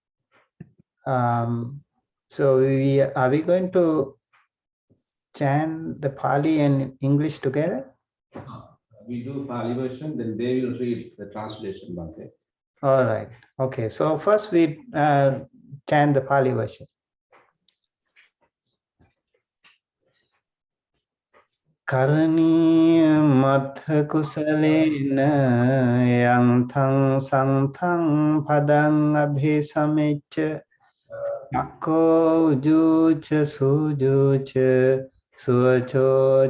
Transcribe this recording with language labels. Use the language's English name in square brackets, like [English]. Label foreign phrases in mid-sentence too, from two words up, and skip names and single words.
[English] So are we going to chant the Pali and English together? We do Pali version, then they will read the translation. Bhante. All right. Okay. So first we chant the Pali version. [Pali] Karaniya matha kusalena yanthang santhang padang abhisamicca Akko ujucha sujucha suacho